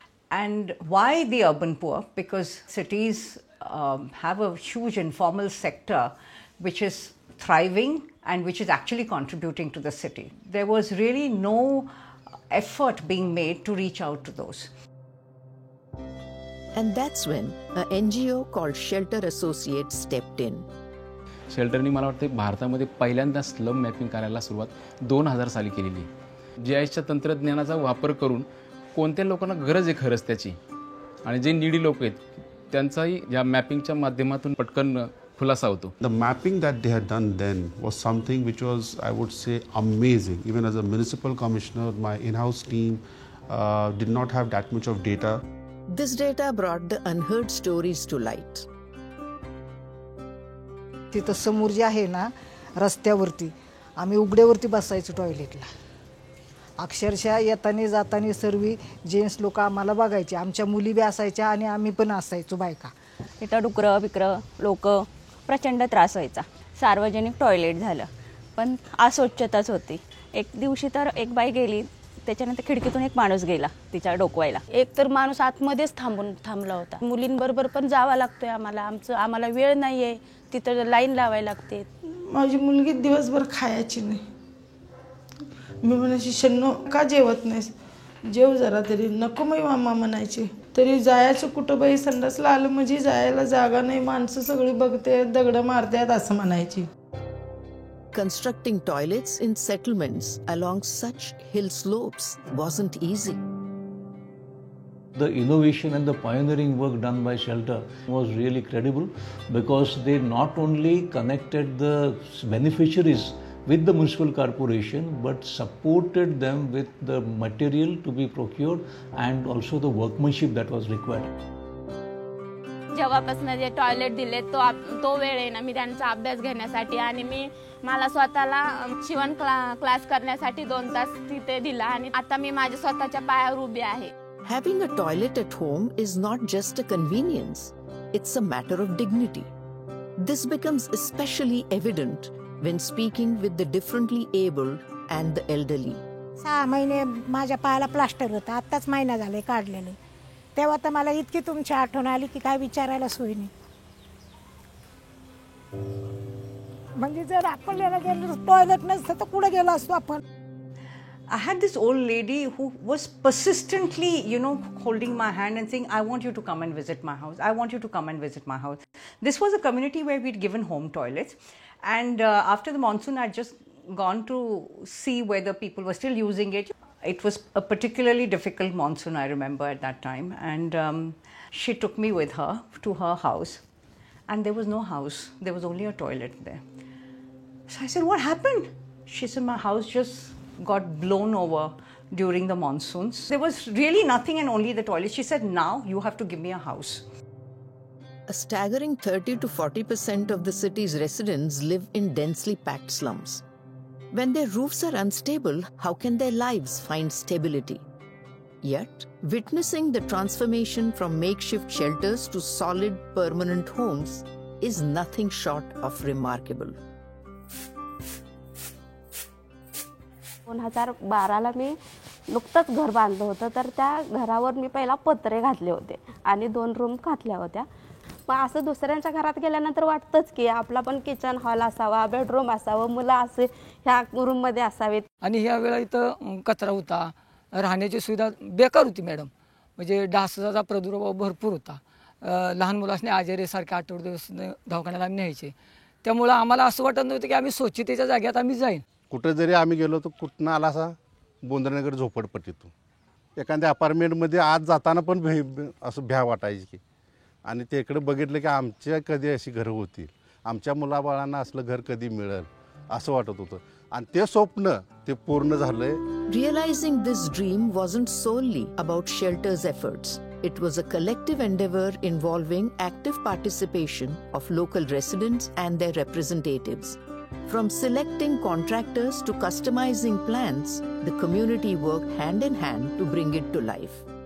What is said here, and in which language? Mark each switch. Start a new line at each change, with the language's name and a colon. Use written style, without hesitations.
English: And why the urban poor? Because cities have a huge informal sector which is thriving and which is actually contributing to the city. There was really no effort being made to reach out to those. And that's when an NGO called Shelter Associates stepped in.
Marathi: शेल्टरनी मला वाटते भारतामध्ये पहिल्यांदा slum mapping करायला सुरुवात 2000 साली केलेली आहे. GISच्या तंत्रज्ञानाचा वापर करून कोणत्या लोकांना गरज आहे खरंच त्याची आणि जे नीडी लोक आहेत त्यांचाही या मॅपिंगच्या माध्यमातून पटकन खुलासा होतो.
English: The mapping that they had done then was something which was, I would say, amazing. Even as a municipal commissioner, my in-house team did not have that much of data. This data brought the unheard stories to light.
Marathi: तिथं समोर जे आहे ना रस्त्यावरती आम्ही उघड्यावरती बसायचो टॉयलेटला. अक्षरशः येताना जाताना सर्व जेंट्स लोक आम्हाला बघायचे. आमच्या मुली बी असायच्या आणि आम्ही पण असायचो बायका. तिथं डुकरं बिकरं लोक प्रचंड त्रास व्हायचा. सार्वजनिक टॉयलेट झालं पण अस्वच्छताच होती. एक दिवशी तर एक बाई गेली त्याच्यानंतर खिडकीतून एक माणूस गेला तिच्या डोकवायला. एक तर माणूस आतमध्येच थांबला होता. मुलींबरोबर पण जावं लागतोय आम्हाला वेळ नाही आहे. तिथं लाईन लावायला लागते. माझी मुलगी दिवसभर खायची नाही. मी म्हणायची शन्नो का जेवत नाहीस जेव जरा तरी. नको मी मामा म्हणायची. तरी जायचं कुठं बाई संडासला आलं म्हणजे जायला जागा नाही. माणसं सगळी बघते दगड मारतात असं म्हणायची.
English: Constructing toilets in settlements along such hill slopes wasn't easy. The innovation and the pioneering work done by Shelter was really credible because they not only connected the beneficiaries with the municipal corporation but supported them with the material to be procured and also the workmanship that was required.
Marathi: जेव्हापासून जे toilet दिले तो वेळ आहे ना मी त्यांचा अभ्यास घेण्यासाठी आणि मला स्वतःला शिवण क्लास करण्यासाठी 2 तास तिथे दिला आणि आता मी माझ्या स्वतःच्या पायावर उभी आहे.
English: Having a toilet at home is not just a convenience, it's a matter of dignity. This becomes especially evident when speaking with the differently abled and the elderly.
Marathi: 6 महिने माझ्या पायाला प्लास्टर होतं. आत्ताच महिना झाले काढलेले. तेव्हा तर मला इतकी तुमची आठवण आली की काय विचारायला सोय नाही. म्हणजे जर आपल्याला गेलो टॉयलेट नसतं तर कुठे गेलो असतो आपण.
English: I had this old lady who was persistently, holding my hand and saying, I want you to come and visit my house. I want you to come and visit my house. This was a community where we'd given home toilets. And after the monsoon, I'd just gone to see whether people were still using it. It was a particularly difficult monsoon, I remember at that time. And she took me with her to her house. And there was no house. There was only a toilet there. So I said, what happened? She said, my house just got blown over during the monsoons. There was really nothing and only the toilet. She said, now you have to give me a house. A staggering 30 to 40% of the city's residents live in densely packed slums. When their roofs are unstable, how can their lives find stability? Yet, witnessing the transformation from makeshift shelters to solid permanent homes is nothing short of remarkable.
Marathi: 2012ला मी नुकतंच घर बांधलं होतं तर त्या घरावर मी पहिला पत्रे घातले होते आणि 2 रूम घातल्या होत्या. पण असं दुसऱ्यांच्या घरात गेल्यानंतर वाटतंच की आपला पण किचन हॉल असावा, बेडरूम असावं, मुलं असे ह्या रूममध्ये असावेत. आणि ह्या वेळा इथं कचरा होता, राहण्याची सुविधा बेकार होती मॅडम. म्हणजे डासाचा प्रादुर्भाव भरपूर होता. लहान मुलांनी आजारीसारखे 8 दिवस दवाखान्यात आम्ही न्यायचे. त्यामुळं आम्हाला असं वाटत नव्हतं की आम्ही स्वच्छतेच्या जागेत आम्ही जाईन. कुठं जरी आम्ही गेलो तर कुठनं आला असा बोंद्रनगर झोपडपट्टीतून एखाद्या अपार्टमेंटमध्ये आत जाताना पण असं भ्या वाटायची की, आणि ते इकडे बघितलं की आमच्या कधी अशी घरं होतील, आमच्या मुलाबाळांना असलं घर कधी मिळेल असं वाटत होतं. आणि ते स्वप्न ते पूर्ण झालंय.
English: Realizing this dream wasn't solely about Shelter's efforts. It was a collective endeavor involving active participation of local residents and their representatives. From selecting contractors to customizing plans, the community worked hand in hand to bring it to life.